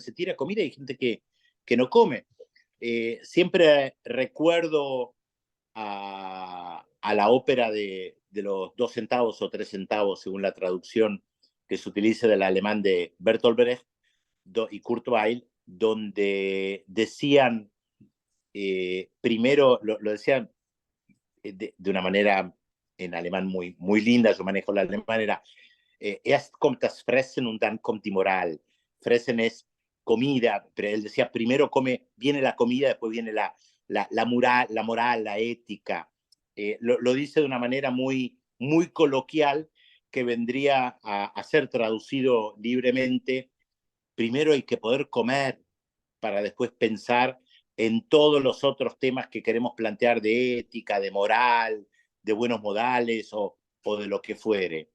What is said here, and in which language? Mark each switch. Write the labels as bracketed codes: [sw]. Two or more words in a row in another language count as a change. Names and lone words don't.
[es] Se tira comida y hay gente que no come. Siempre recuerdo a la ópera de los 2 centavos o 3 centavos, según la traducción que se utilice del alemán de Bertolt Brecht y Kurt Weill, donde decían, primero, lo decían de una manera en alemán muy linda, yo manejo el alemán, era, [de] erst kommt das Fressen und dann kommt die Moral. [es] Fressen es comida, pero él decía, primero viene la comida, después viene la moral, la ética. Lo dice de una manera muy coloquial que vendría a ser traducido libremente. Primero hay que poder comer para después pensar en todos los otros temas que queremos plantear de ética, de moral, de buenos modales o de lo que fuere.